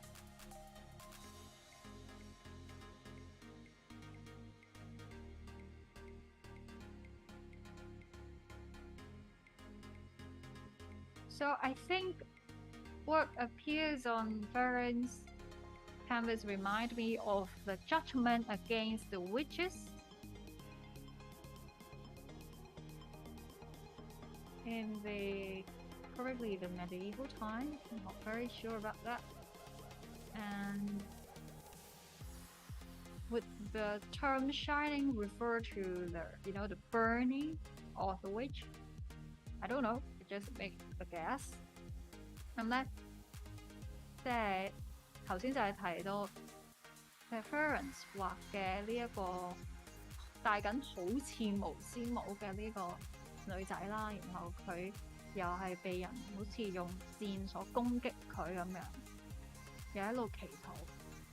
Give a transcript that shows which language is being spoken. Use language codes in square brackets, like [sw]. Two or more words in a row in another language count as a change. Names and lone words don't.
[en] So I think what appears on Ferrance canvas remind me of the judgment against the witches in probably the medieval times. I'm not very sure about that. And would the term shining refer to the burning of the witch? I don't know. I just make a guess. [yue] 咁咧，即係頭先就係提到Ferrance 畫嘅呢一個戴緊好似巫師帽嘅呢個女仔啦，然後佢又係被人好似用箭所攻擊佢咁樣，又喺度祈禱。